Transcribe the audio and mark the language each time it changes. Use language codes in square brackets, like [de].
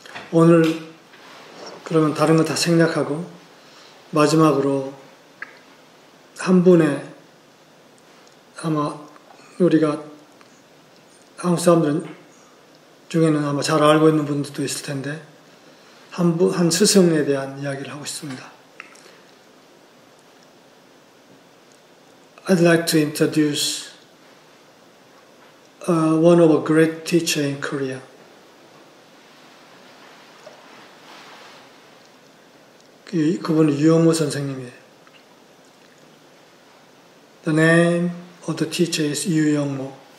[ko] 오늘 그러면 다른 거 다 생략하고 마지막으로 한 분의, 아마 우리가 한국 사람들 중에는 아마 잘 알고 있는 분들도 있을 텐데, 한 스승에 대한 이야기를 하고 싶습니다. [en] I'd like to introduce one of a great teacher in Korea. [ko] 그분은 유영모 선생님이에요. [en] The name of the teacher is 유영모.